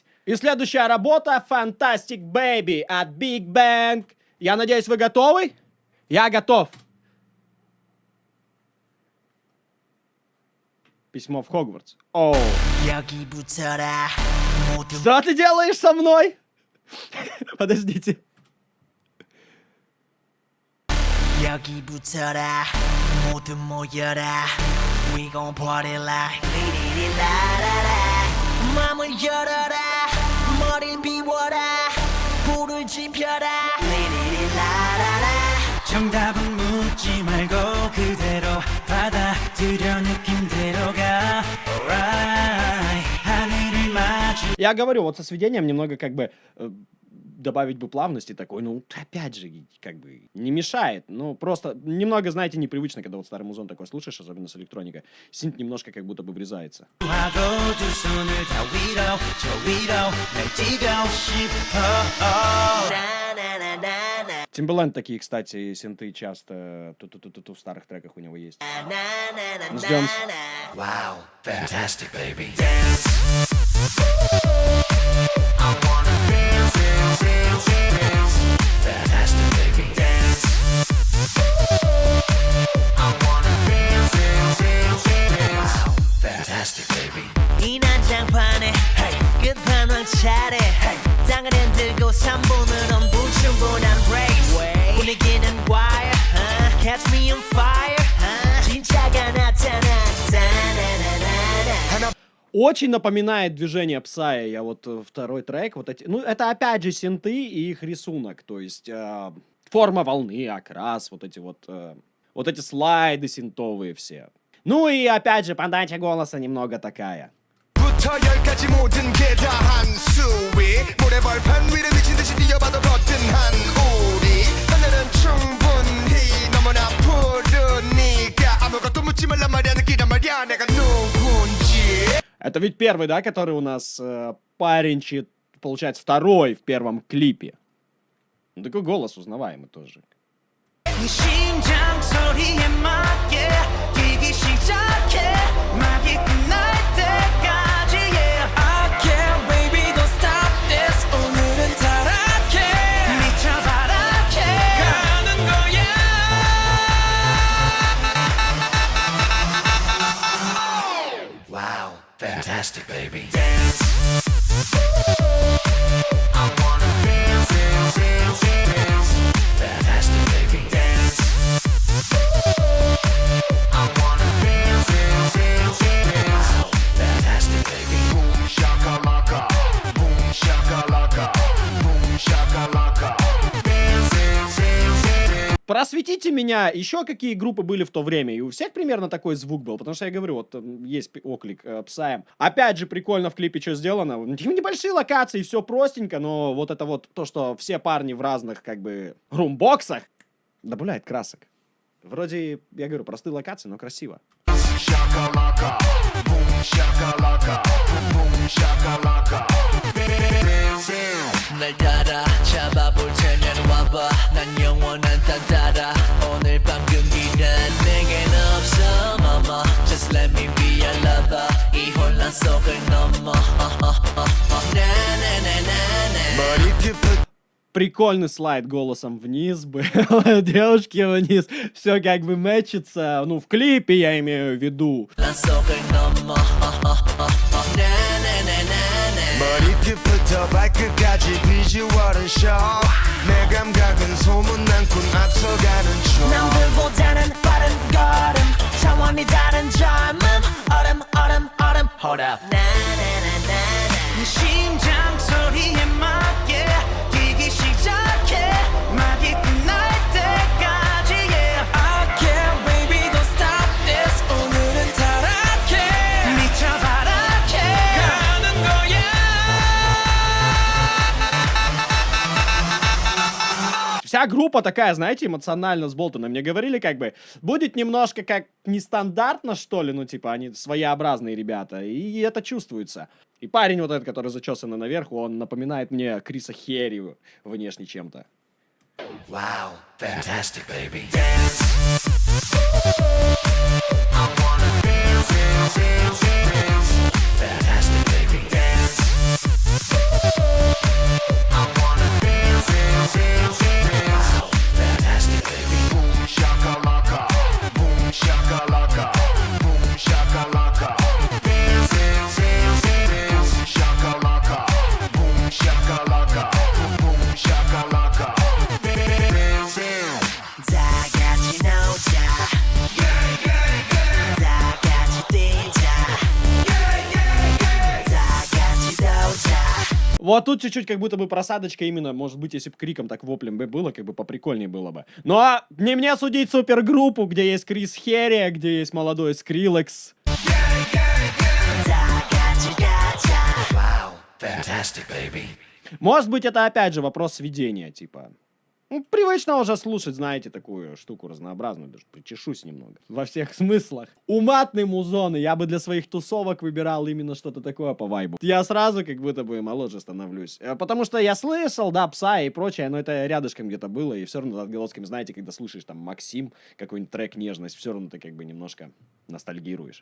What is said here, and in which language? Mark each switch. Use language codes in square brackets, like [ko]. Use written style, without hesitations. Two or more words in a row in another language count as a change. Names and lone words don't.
[ru] И следующая работа — Fantastic Baby от Big Bang. Я надеюсь, вы готовы? Я готов. Письмо в Хогвартс. Оу. Что ты делаешь со мной? Подождите. [ko] 여기 붙어라 모두 모여라 [en] We gon' party like [ko] 리리리라라라 맘을 열어라 머리를 비워라 불을 지펴라 리리리라라라 정답은 묻지 말고 그대로 받아들여 느낌대로 가 Alright 하늘을 마주. [ru] Я говорю, вот со сведением немного как бы добавить бы плавности такой, ну, опять же, как бы, не мешает. Ну, просто немного, знаете, непривычно, когда вот старый музон такой слушаешь, особенно с электроникой. Синт немножко как будто бы врезается. Timbaland такие, кстати, синты часто в старых треках у него есть. Ждем. [en] Wow, fantastic, baby. Fantastic, baby. Wow, fantastic, baby. [ko] 이 난장판에 끝판왕 차례 땅을 흔들고 3분은 불충분한 race 분위기는 [en] wire catch me on fire [ko] 진짜가 나타났다. [ru] Очень напоминает движение Псая. Я вот второй трек, вот эти... Ну, это опять же синты и их рисунок. То есть форма волны, окрас, вот эти вот... Вот эти слайды синтовые все. Ну и опять же, подача голоса немного такая. [ko] 부터 열까지 모든 게 다 한 수위 모래벌판 위를 미친 듯이 뛰어봐도 거뜬한 우리 하늘은 충분히 너무나 푸르니까 아무것도 묻지 말란 말이야 느끼란 말이야 내가 누군지. [ru] Это ведь первый, да, который у нас парень, получается, второй в первом клипе. Ну, такой голос узнаваемый тоже. [ko] 네 심장 소리에 맞게 뛰기 시작해 막이 끝날 때까지 yeah. [en] I can't baby don't stop this [ko] 오늘은 타락해 미쳐봐라 가는 거야 [en] Wow, fantastic baby. Dance. I wanna dance, dance, dance, dance. Fantastic baby. Dance. I wanna dance, dance, dance, dance. Wow, fantastic baby. Boom shakalaka, boom shakalaka, boom shakalaka. Dance, dance, dance, dance. [ru] Просветите меня, еще какие группы были в то время? И у всех примерно такой звук был, потому что я говорю, вот есть оклик Псаем. Опять же, прикольно в клипе что сделано. Небольшие локации, все простенько, но вот это вот то, что все парни в разных, как бы, румбоксах, добавляет красок. Вроде, я говорю, простые локации, но красиво. [en] Shakalaka, boom shakalaka, boom shakalaka. Dance, dance. [ko] 날 따라 잡아볼 테면 와봐 난 영원한 단따라 오늘 밤 금기는 내겐 없어 mama [en] Just let me be your lover [ko] 이 혼란 속을 넘어 나나나나나 머리끝부터 [ru] Прикольный слайд голосом вниз был, девушки вниз, все как бы мэчится, ну в клипе я имею в виду. [ko] 혼란 속을 넘어 나나나나나 머리끝부터 발끝까지 비주얼은 쇼 내 감각은 소문난꾼 앞서가는 중 남들보다는 빠른 걸음 차원이 다른 젊음 얼음 [en] Hold up [ko] 나나나나나 네 심장 소리에 맞게 뛰기 시작해 막이 끝날 때까지 yeah. [en] I can't baby don't stop this [ko] 오늘은 타락해 미쳐봐라 가는 거야 [ru] Вся группа такая, знаете, эмоционально взболтанная. Мне говорили, как бы, будет немножко как нестандартно, что ли, ну, типа, они своеобразные ребята, и это чувствуется. И парень вот этот, который зачесанный наверх, он напоминает мне Криса Херри внешне чем-то. [en] Wow, fantastic baby. Dance. I wanna dance, dance, dance, dance. Fantastic baby. Dance. I wanna dance, dance, dance, dance. Wow, fantastic baby. Boom shakalaka, boom shakalaka, boom shakalaka. Dance, dance, dance, dance. Shakalaka, boom shakalaka, boom shakalaka. Dance, dance. [ko] 다 같이 놀자 다 같이 뛰자 다 같이 놀자 [ru] Вот тут чуть-чуть как будто бы просадочка именно, может быть, если бы криком так воплем бы было, как бы поприкольнее было бы. Ну а не мне судить супергруппу, где есть Крис Херри, где есть молодой Скриллекс. [ko] 다 같이 가자 [en] Wow, fantastic baby. [ru] Может быть, это опять же вопрос сведения, типа. Ну, привычно уже слушать, знаете, такую штуку разнообразную, даже причешусь немного. Во всех смыслах. Уматные музоны, я бы для своих тусовок выбирал именно что-то такое по вайбу. Я сразу как будто бы моложе становлюсь. Потому что я слышал, да, Пса и прочее, но это рядышком где-то было, и все равно над отголосками, знаете, когда слышишь там Максим, какой-нибудь трек «Нежность», все равно ты как бы немножко ностальгируешь.